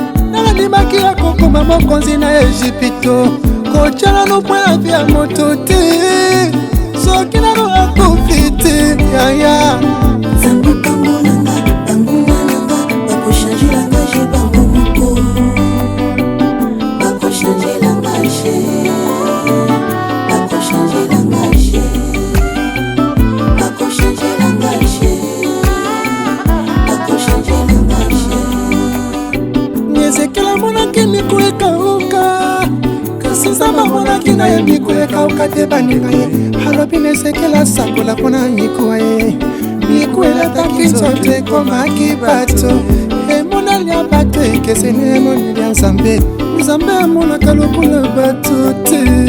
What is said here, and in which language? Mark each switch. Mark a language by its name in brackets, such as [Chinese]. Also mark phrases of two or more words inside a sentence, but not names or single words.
[Lingala] Nani andimaki akokoma mokonzi na Ejipito? Kotyala no mpo ya vi ya moto te. Soki nano akufi te, yaya. Nzambe pambolanga, pambolanga, bakochangelanga je bango moko. Bakochangelanga je. Bakochangelanga je. Bakochangelanga je. Bakochangelanga je. Ezekiel amonaki miku ekauka. Kasi Nzambe amonaki na ye miku ekauka te baninga ye. Alobi na Ezekiel asakola mpona miku ye. Miku elataki nzoto ekomaki bato. Emonani ya bato ekeseni emoneli ya Nzambe. Nzambe amonaka lokola bato te.